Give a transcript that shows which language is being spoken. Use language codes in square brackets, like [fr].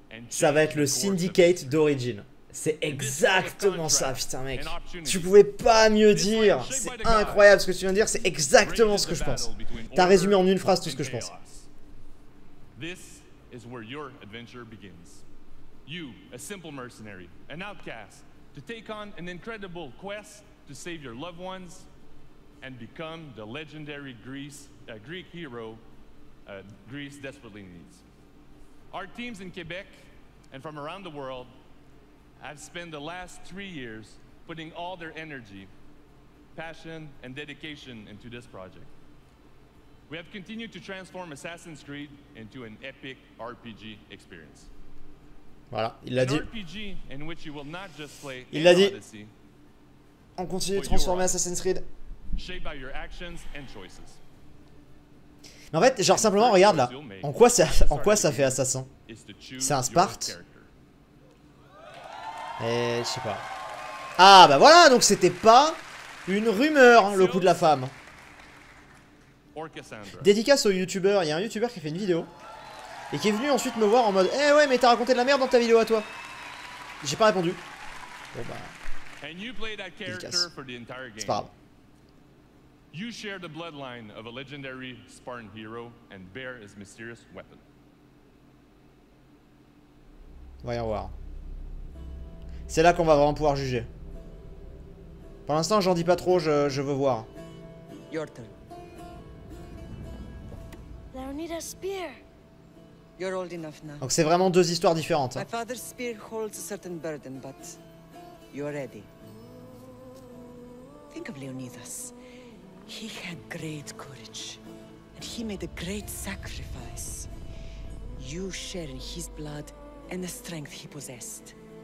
[fr] Ça va être le Syndicate d'origine. C'est exactement ça, putain mec. Tu pouvais pas mieux dire. C'est incroyable ce que tu viens de dire, c'est exactement ce que je pense. T'as résumé en une phrase tout ce que je pense. [en] This is where your adventure begins. You, a simple mercenary, an outcast, to take on an incredible quest to save your loved ones and become the legendary Greek hero Greece desperately needs. Our teams in Quebec and from around the world have spent the last 3 years putting all their energy, passion, and dedication into this project. We have continued to transform Assassin's Creed into an epic RPG experience. [fr] Voilà, il l'a dit. [en] RPG in which you will not just play [fr] Il l'a dit. [en] Odyssey, [fr] On continue de transformer Assassin's Creed. [en] shaped by your actions and choices. [fr] Mais en fait, genre simplement, regarde là. En quoi ça fait assassin? C'est un Sparte. Et je sais pas. Ah bah voilà, donc c'était pas une rumeur, hein, le coup de la femme. Dédicace au youtubeur, il y a un youtubeur qui a fait une vidéo et qui est venu ensuite me voir en mode eh ouais mais t'as raconté de la merde dans ta vidéo à toi. J'ai pas répondu. Bon bah dédicace. C'est pas grave. [en] You share the bloodline of a legendary Spartan hero and bear his mysterious weapon. [fr] Voyons voir. C'est là qu'on va vraiment pouvoir juger. Pour l'instant j'en dis pas trop, je veux voir. [en] Your turn. Leonida's spear. You're old enough now. [fr] Donc c'est vraiment deux histoires différentes. [en] My father's spear holds a certain burden, but you're ready. Think of Leonidas. He had great courage, and he made a great sacrifice. You share in his blood and the strength he possessed.